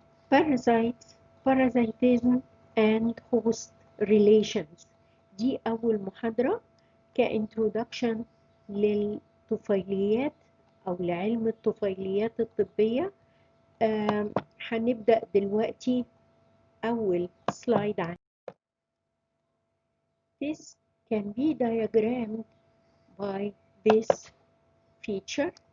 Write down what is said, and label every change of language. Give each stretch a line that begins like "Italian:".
English: Parasites, parasitism and host relations.
Arabic: دي أول محاضرة كintroduction للطفيليات أو لعلم الطفيليات الطبية. هنبدأ دلوقتي أول سلايد عن
English: This can be diagrammed by this feature.